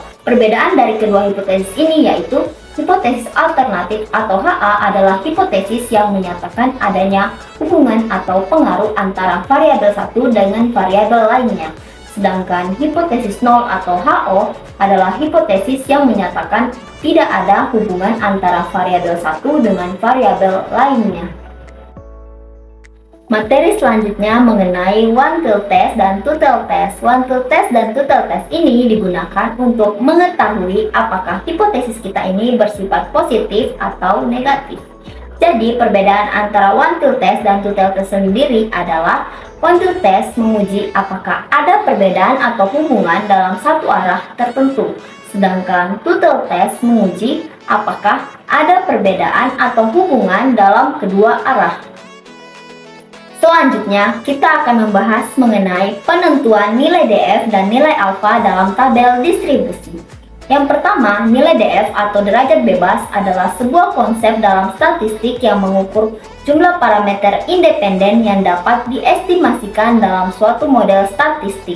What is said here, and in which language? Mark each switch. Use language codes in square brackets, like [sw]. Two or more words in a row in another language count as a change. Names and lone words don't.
[id] Perbedaan dari kedua hipotesis ini yaitu hipotesis alternatif atau HA adalah hipotesis yang menyatakan adanya hubungan atau pengaruh antara variabel satu dengan variabel lainnya. Sedangkan hipotesis nol atau HO adalah hipotesis yang menyatakan tidak ada hubungan antara variabel satu dengan variabel lainnya. Materi selanjutnya mengenai [en] one-till test [id] dan [en] two-till test. One-till test [id] dan [en] two-till test [id] ini digunakan untuk mengetahui apakah hipotesis kita ini bersifat positif atau negatif. Jadi perbedaan antara [en] one-till test [id] dan [en] two-till test [id] sendiri adalah [en] one-till test [id] menguji apakah ada perbedaan atau hubungan dalam satu arah tertentu. Sedangkan [en] two-till test [id] menguji apakah ada perbedaan atau hubungan dalam kedua arah. Selanjutnya, kita akan membahas mengenai penentuan nilai DF dan nilai alfa dalam tabel distribusi. Yang pertama, nilai DF atau derajat bebas adalah sebuah konsep dalam statistik yang mengukur jumlah parameter independen yang dapat diestimasikan dalam suatu model statistik.